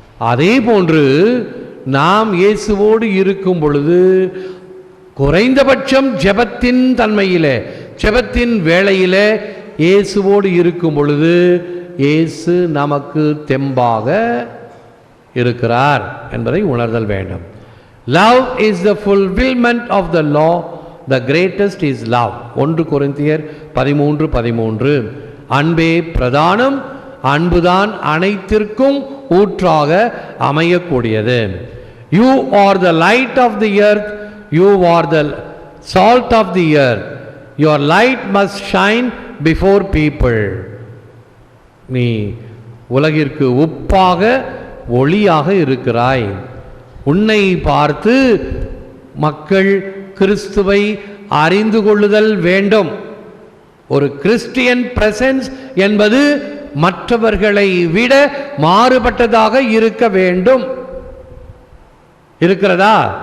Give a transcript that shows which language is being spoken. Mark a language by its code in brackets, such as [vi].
[ta] அதே போன்று நாம் இயேசுவோடு இருக்கும் பொழுது குறைந்தபட்சம் ஜெபத்தின் தன்மையிலே, ஜெபத்தின் வேளையிலே இயேசுவோடு இருக்கும் பொழுது இயேசு நமக்கு தெம்பாக இருக்கிறார் என்பதை உணர்தல் வேண்டும். [en] Love is the fulfillment of the law. The greatest is love. 1 கொரிந்தியர் 13:13. [ta] அன்பே பிரதானம், அன்புதான் அனைத்திற்கும் ஊற்றாக அமையக்கூடியது. [en] You are the light of the earth. You are the salt of the earth. Your light must shine before people. [ta] நீ உலகிற்கு உப்பாக ஒளியாக இருக்கிறாய். உன்னை பார்த்து மக்கள் கிறிஸ்துவை அறிந்து கொள்ளுதல் வேண்டும். ஒரு கிறிஸ்டியன் பிரசன்ஸ் என்பது மற்றவர்களை விட மாறுபட்டதாக இருக்க வேண்டும். இருக்கிறதா?